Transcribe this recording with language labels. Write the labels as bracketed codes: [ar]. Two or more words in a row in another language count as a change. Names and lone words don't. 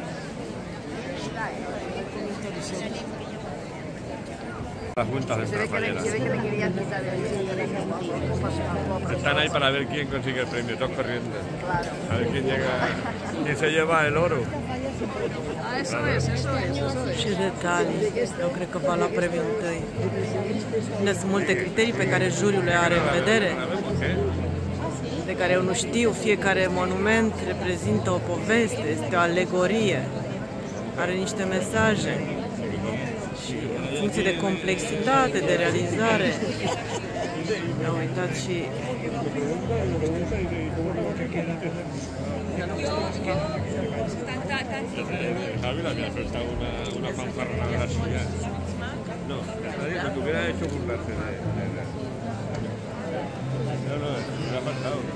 [es] Las juntas de Se ve que le querían quitar el están ahí para ver quién consigue el premio, todos corriendo. Claro. A ver quién llega, quién se lleva el oro. Ah, eso es. [ro] Ce detalii, eu cred că va lua premiul întâi. Sunt multe criterii pe care juriul le are în vedere, de care eu nu știu. Fiecare monument reprezintă o poveste, este o alegorie, are niște mesaje și în funcție de complexitate, de realizare, am uitat și [es] Javi le había soltado una fanfarronada suya. No, lo que hubiera hecho burlarse de... No, me ha faltado.